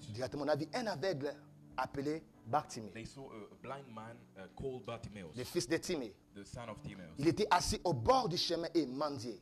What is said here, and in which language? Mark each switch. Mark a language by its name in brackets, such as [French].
[French] directement on a vu un aveugle appelé Bartimée, [English] they saw a blind man called Bartimaeus, [French] le fils de Timée. [English] the son of Timaeus. [French] Il était assis au bord du chemin et mendiait.